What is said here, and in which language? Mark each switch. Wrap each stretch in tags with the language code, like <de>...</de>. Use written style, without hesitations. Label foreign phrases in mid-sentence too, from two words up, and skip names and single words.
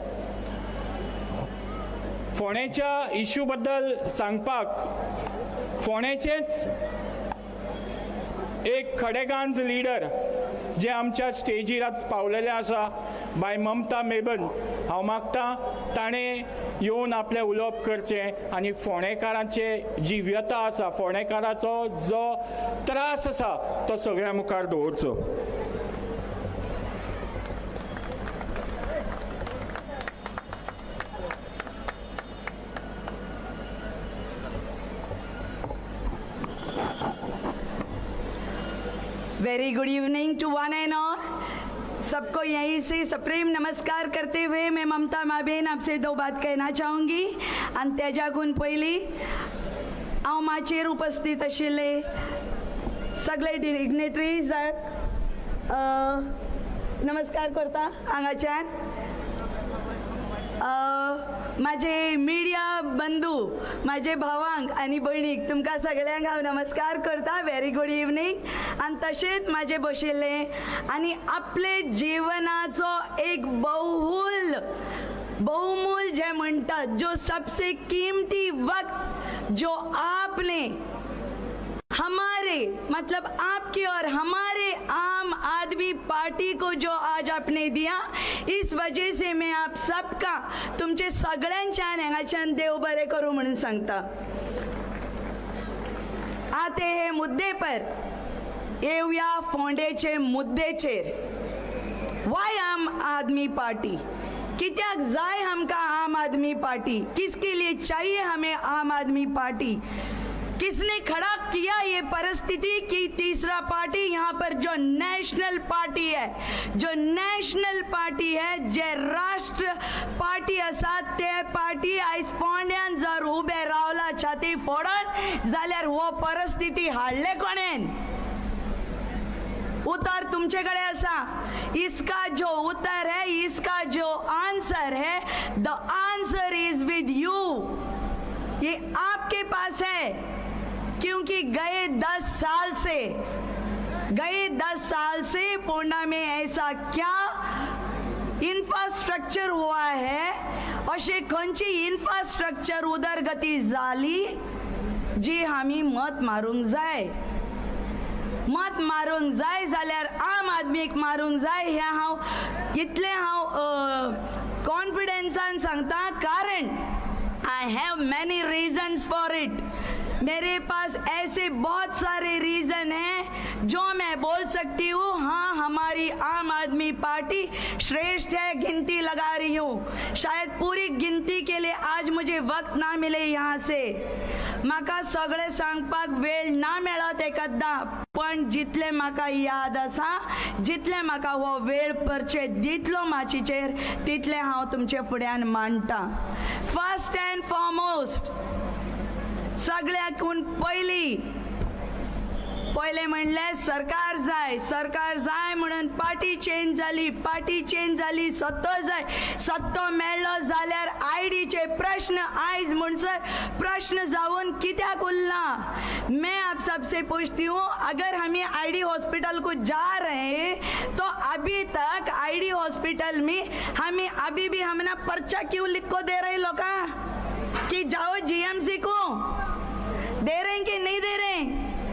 <kok>फोंड्याच्या इशू बद्दल सांगपाक फोंड्याचेच एक खडेगांज लिडर जे आमच्या स्टेजीर आज पावलेले आसा, बाय ममता मेबन, हांव मागतां ताणें येवन आपलें उलोवप करचें आनी फोंडेकारांचे जी व्यथा आसा, फोंडेकाराचो जो त्रास आसा तो सगळ्या मुखार दवरचो।</kok> <en>very good evening to one and all.</en> <hi>सबको यहीं से सप्रेम नमस्कार करते हुए मैं ममता माबेन आपसे 2 बात कहना चाहूँगी</hi> <kok>आणि त्याच्याकून पयली हांव माचेर उपस्थित आशिल्ले सगळे डिग्नेटरीज नमस्कार करता हांगाच्यान। माझे मिडिया बंधू, माझे भावांक आणि भयणीक तुमकां सगळ्यांक हांव नमस्कार करता।</kok> <en>very good evening.</en> <kok>आणि तशेंच माझे बशिल्ले आणि आपले जीवनाचो एक बहुमूल जे म्हणटात,</kok> <hi>जो सबसे कीमती वक्त जो आपने हमारे मतलब आपके और हमारे आम आदमी पार्टी को जो आज आपने दिया, इस वजह से मैं आप सबका</hi> <kok>तुमचे सगळ्यांच्यान हांगाच्यान देव बरें करूं म्हणून सांगता। आते हे मुद्दे पर येवया फोंडेचे मुद्देचेर। वाय आम आदमी पार्टी? कित्याक जाय हमका आम आदमी पार्टी?</kok> <hi>किसके लिए चाहिए हमें आम आदमी पार्टी? किसने खड़ा किया ये परिस्थिति कि तीसरा पार्टी यहाँ पर जो</hi> <en>national party</en> <hi>है, जो</hi> <en>national party</en> <hi>है,</hi> <kok>जे राष्ट्र पार्टी असा ते पार्टी आयज फोंड्यान जर उबे रावला छाती फोडून जाल्यार हो परिस्थिती हाडले कोणेन? उत्तर तुमचेकडे असा।</kok> <hi>इसका जो उत्तर है, इसका जो आंसर है,</hi> <en>the answer is with you.</en> <hi>ये आपके पास है, क्योंकि गए 10 साल से पोंडा में ऐसा क्या इंफ्रास्ट्रक्चर हुआ है,</hi> <kok>अशे खंयची इंफ्रास्ट्रक्चर उदरगती जाली जी आमी मत मारूंक जाय जाल्यार आम आदमीक मारूंक जाय। हे हांव इतले कॉन्फिडेंसान सांगता, कारण</kok> <en>I have many reasons for it.</en> <hi>मेरे पास ऐसे बहुत सारे रीजन हैं जो मैं बोल सकती हूँ। हाँ, हमारी आम आदमी पार्टी श्रेष्ठ है, गिनती लगा रही हूँ। शायद पूरी गिनती के लिए आज मुझे वक्त ना मिले यहाँ से,</hi> <kok>म्हाका सगळे सांगपाक वेळ ना मेळत एकदा, पण जितले म्हाका याद आसा, जितले म्हाका हो वेळ परचे दितलो माचीचेर, तितले हांव तुमचे फुड्यान मांडटा।</kok> <en>first and foremost,</en> <kok>सगळ्याकून पयली पहिले म्हणले सरकार जाय म्हणून</kok> <en>party change</en> <kok>झाली सत्तो मेळ्ळो जाल्यार आयडीचे प्रश्न आयज म्हणसर प्रश्न जावन कित्याक उरला।</kok> <hi>मैं आप सबसे पूछती हूँ, अगर हम आईडी हॉस्पिटल को जा रहे हैं तो अभी तक आईडी हॉस्पिटल में हमें अभी भी हमने पर्चा क्यों लिख को दे रहे लोग कि जाओ जीएमसी को, दे रहे हैं कि नहीं दे रहे हैं?</hi>